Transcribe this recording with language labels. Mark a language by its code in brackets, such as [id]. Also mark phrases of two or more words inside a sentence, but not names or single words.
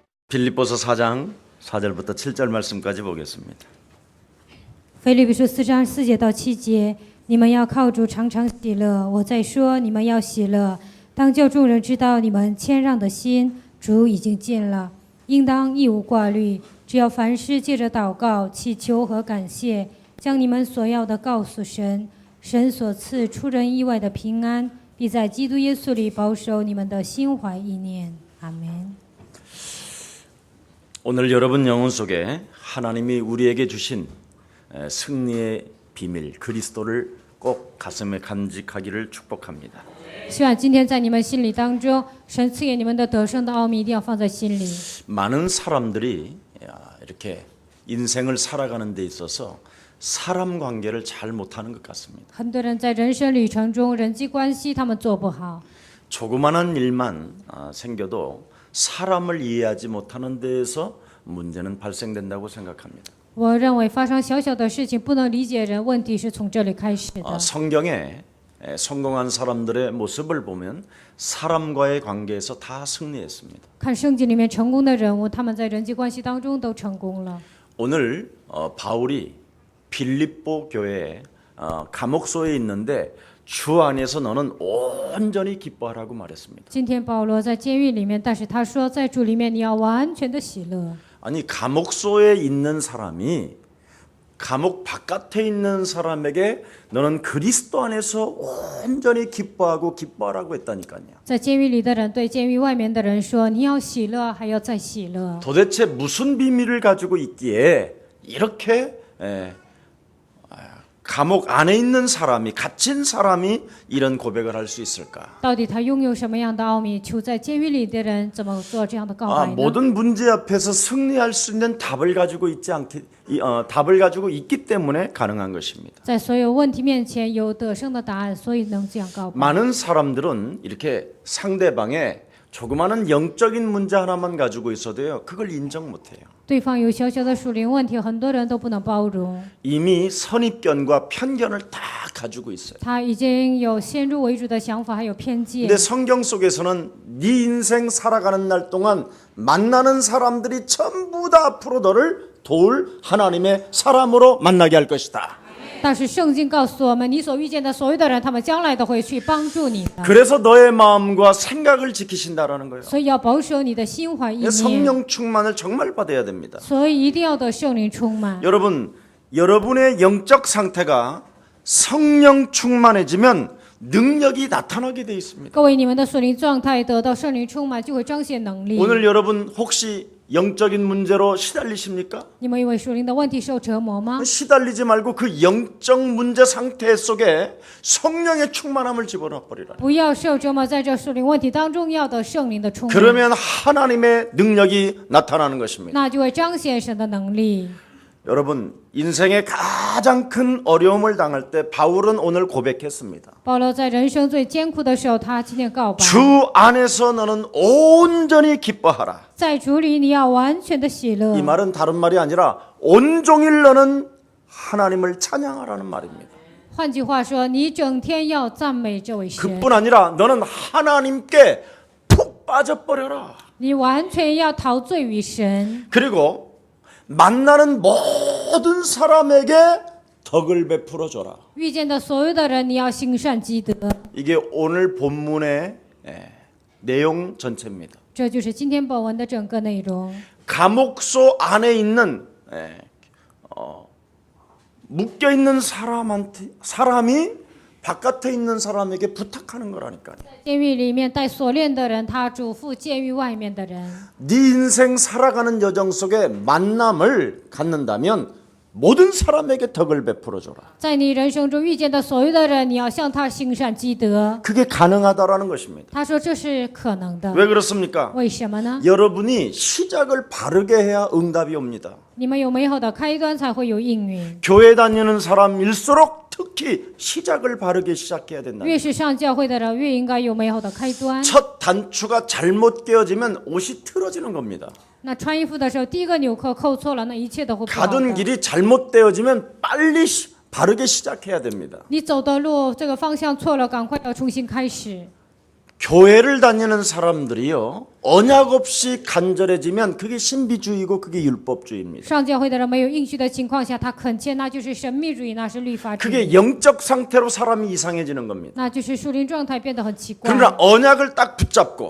[ko] 빌립보서 4장 4절부터 7절 말씀까지 보겠습니다. [zh] 腓立比书4章4节到7节，你们要靠主常常喜乐。我在说，你们要喜乐，当叫众人知道你们谦让的心，主已经尽了。应当一无挂虑，只要凡事借着祷告、祈求和感谢，将你们所要的告诉神。神所赐出人意外的平安，必在基督耶稣里保守你们的心怀意念。阿门。 [ko] 오늘 여러분 영혼 속에 하나님이 우리에게 주신 승리의 비밀 그리스도를 꼭 가슴에 간직하기를 축복합니다. [zh] 希望今天在你们心里当中，神赐给你们的得胜的奥秘一定要放在心里。 [ko] 많은 사람들이 이렇게 인생을 살아가는 데 있어서 사람 관계를 잘 못하는 것 같습니다. [zh] 很多人在人生旅程中，人际关系他们做不好， [ko] 조그마한 일만 생겨도 사람을 이해하지 못하는 데에서 문제는 발생된다고 생각합니다. [zh] 我认为发生小小的事情不能理解人，问题是从这里开始的。 [ko] 성경에 성공한 사람들의 모습을 보면 사람과의 관계에서 다 승리했습니다. [zh] 看圣经里面成功的人物，他们在人际关系当中都成功了。 [ko] 오늘 바울이 빌립보 교회에 감옥소에 있는데 주 안에서 너는 온전히 기뻐하라고 말했습니다. [zh] 今天保罗在监狱里面，但是他说，在主里面你要完全的喜乐。 [ko] 아니 감옥소에 있는 사람이 감옥 바깥에 있는 사람에게 너는 그리스도 안에서 온전히 기뻐하라고 했다니까요. [zh] 在监狱里的人对监狱外面的人说，你要喜乐，还要再喜乐。 [ko] 도대체 무슨 비밀을 가지고 있기에 이렇게 감옥 안에 있는 사람이 갇힌 사람이 이런 고백을 할 수 있을까? [zh] 到底他拥有什么样的奥秘？囚在监狱里的人怎么做这样的告白呢？ [ko] 모든 문제 앞에서 승리할 수 있는 답을 가지고 답을 가지고 있기 때문에 가능한 것입니다. [zh] 在所有问题面前有得胜的答案，所以能这样告白。 [ko] 많은 사람들은 이렇게 상대방의 조그마한 영적인 문제 하나만 가지고 있어도요, 그걸 인정 못해요. [zh] 对方有小小的属灵问题，很多人都不能包容。 [ko] 이미 선입견과 편견을 다 가지고 있어요. [zh] 他已经有先入为主的想法，还有偏见。 [ko] 근데 성경 속에서는 네 인생 살아가는 날 동안 만나는 사람들이 전부 다 앞으로 너를 도울 하나님의 사람으로 만나게 할 것이다. [zh] 但是圣经告诉我们，你所遇见的所有的人，他们将来都会去帮助你的。 [ko] 그래서 너의 마음과 생각을 지키신다라는 거예요. [zh] 所以要保守你的心怀意念， [ko] 성령 충만을 정말 받아야 됩니다. [zh] 所以一定要得圣灵充满。 [ko] 여러분, 여러분의 영적 상태가 성령 충만해지면 능력이 나타나게 돼 있습니다. [zh] 各位，你们的属灵状态得到圣灵充满，就会彰显能力。 [ko] 오늘 여러분 혹시 영적인 문제로 시달리십니까? [zh] 你们因为属灵的问题受折磨吗？ [ko] 시달리지 말고 그 영적 문제 상태 속에 성령의 충만함을 집어넣어 버리라. [zh] 不要受折磨，在这属灵问题当中要得圣灵的充满， [ko] 그러면 하나님의 능력이 나타나는 것입니다. [zh] 那就会彰显神的能力。 [ko] 여러분, 인생의 가장 큰 어려움을 당할 때 바울은 오늘 고백했습니다. [zh] 保罗在人生最艰苦的时候，他今天告白： [ko] 주 안에서 너는 온전히 기뻐하라. [zh] 在主里你要完全的喜乐。 [ko] 이 말은 다른 말이 아니라 온종일 너는 하나님을 찬양하라는 말입니다. [zh] 换句话说，你整天要赞美这位神， [ko] 그뿐 아니라 너는 하나님께 푹 빠져버려라. [zh] 你完全要陶醉于神。 [ko] 그리고 만나는 모든 사람에게 덕을 베풀어 줘라. [zh] 遇见的所有的人，你要行善积德。 [ko] 이게 오늘 본문의 내용 전체입니다. [zh] 这就是今天本文的整个内容。 [ko] 감옥소 안에 있는 묶여 있는 사람이 바깥에 있는 사람에게 부탁하는 거라니까요. [zh] 监狱里面带锁链的人，他嘱咐监狱外面的人。 [ko] 네 인생 살아가는 여정 속에 만남을 갖는다면 모든 사람에게 덕을 베풀어 줘라. [zh] 在你人生中遇见的所有的人，你要向他行善积德。 [ko] 그게 가능하다라는 것입니다. [zh] 他说这是可能的。 [ko] 왜 그렇습니까? [zh] 为什么呢？ [ko] 여러분이 시작을 바르게 해야 응답이 옵니다. [zh] 你们有美好的开端，才会有应允。 [ko] 교회 다니는 사람일수록 특히 시작을 바르게 시작해야 된다. [zh] 越是上教会的人，越应该有美好的开端。 [ko] 첫 단추가 잘못 끼어지면 옷이 틀어지는 겁니다. [zh] 那穿衣服的时候，第一个纽扣扣错了，那一切都会不好 [ko] 가던 [zh] 的。 [ko] 길이 잘못되어지면 빨리 바르게 시작해야 됩니다. [zh] 你走的路这个方向错了，赶快要重新开始。 [ko] 교회를 다니는 사람들이요, 언약 없이 간절해지면 그게 신비주의고 그게 율법주의입니다. [zh] 上教会的人没有应许的情况下，他恳切，那就是神秘主义，那是律法主义， [ko] 그게 영적 상태로 사람이 이상해지는 겁니다. [zh] 那就是属灵状态变得很奇怪。 [ko] 그러나 언약을 딱 붙잡고